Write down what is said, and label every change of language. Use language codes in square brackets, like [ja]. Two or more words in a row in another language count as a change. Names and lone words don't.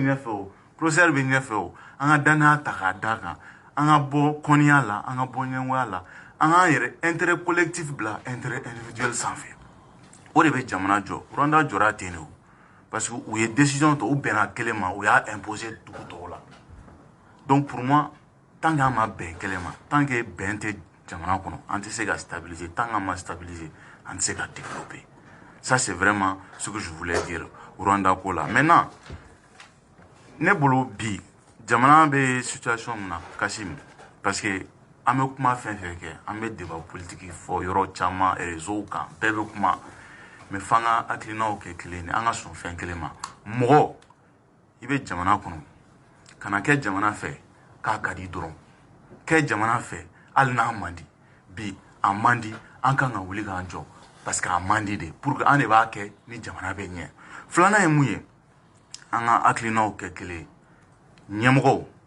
[bm] ɲɛfɛ o professeur bɛ ɲɛfɛ o an ka danaya ta k'a da kan an ka bɔ kɔniya la an ka bɔ ɲɛngoya la an k'an yɛrɛ [fr] intérêt collectif [bm] bila [fr] intérêt individuel [bm] sanfɛ o de bɛ jamana jɔ Rwanda jɔra ten de o parce que u ye décision ta u bɛnna kelen ma u y'a imposer dugu tɔw la [fr] donc pour moi [bm] tant qu'an ma bɛn kelen ma [fr] tant que [bm] bɛn tɛ jamana kɔnɔ an tɛ se ka stabiliser tant qu'an ma stabiliser an tɛ se ka développer [fr] ça c'est vraiment ce que je voulais dire [bm] Rwanda ko la maintenant ne bolo bi jamana bɛ situation min na Kassim [fr] parce que [bm] an bɛ kuma fɛn fɛn kɛ an bɛ [fr] débat politique [bm] fɔ yɔrɔ caman réseau kan bɛɛ bɛ kuma mais f'an ka hakilinaw kɛ kelen ye an ka sɔn fɛn kelen ma mɔgɔ i bɛ jamana kɔnɔ kana kɛ jamana fɛ k'a ka di dɔrɔn kɛ jamana fɛ hali n'a man di bi a man di an kan ka wuli k'an jɔ [fr] parce que [bm] a man di de [fr] pour que [bm] an de b'a kɛ ni jamana bɛ ɲɛ filanan ye mun ye an ka hakilinaw kɛ kelen ye ɲɛmɔgɔw